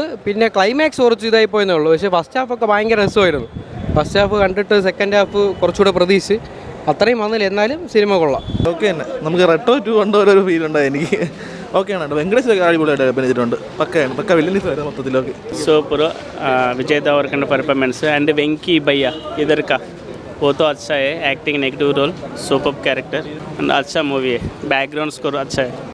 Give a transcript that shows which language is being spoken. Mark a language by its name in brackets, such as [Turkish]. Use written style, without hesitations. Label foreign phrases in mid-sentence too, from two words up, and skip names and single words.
[Malayalam] പിന്നെ ക്ലൈമാക്സ് കുറച്ച് ഇതായി പോയെന്നേ ഉള്ളൂ, പക്ഷേ ഫസ്റ്റ് ഹാഫൊക്കെ ഭയങ്കര രസമായിരുന്നു. [English] first half [Malayalam] കണ്ടിട്ട് [English] second half [Malayalam] കുറച്ചുകൂടെ പ്രതീക്ഷിച്ച് അത്രയും വന്നില്ല, എന്നാലും സിനിമ കൊള്ളാം. ഓക്കെ തന്നെ, നമുക്ക് റെട്രോ 2 കണ്ടൊരു ഫീൽ ഉണ്ടായി എനിക്ക്. ഓക്കെയാണ്, വെങ്കടേഷ് അടിപൊളിയായിട്ട് അഭിനയിച്ചിട്ടുണ്ട്. പക്ക വില്ലൻ മൊത്തത്തിലൊക്കെ സൂപ്പർ. [Hindi] विजय देवरकोंडा [English] performance and [Hindi] वेंकी भैया इधर का वो तो अच्छा है. [English] acting negative role, super character and [Hindi] अच्छा मूवी है. [English] background score [Hindi] अच्छा है.